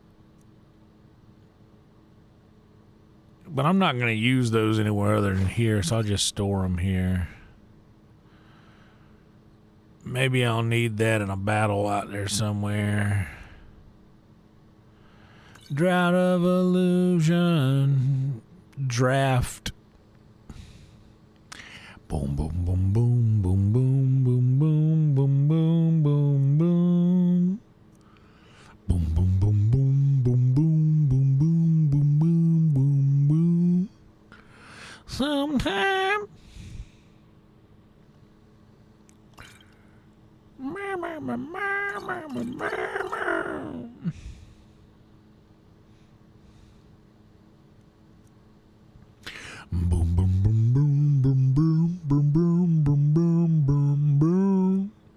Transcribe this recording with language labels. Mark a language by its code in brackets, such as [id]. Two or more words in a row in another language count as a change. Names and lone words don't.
[en] But I'm not going to use those anywhere other than here, so I'll just store them here. Maybe I'll need that in a battle out there somewhere. Drought of Illusion. Draft. Boom, boom, boom, boom, boom, boom, boom, boom, boom, boom, boom, boom. Boom, boom, boom, boom, boom, boom, boom, boom, boom, boom, boom, boom. Sometime. Boom, boom, boom, boom, boom, boom, boom, boom, boom, boom, boom, boom.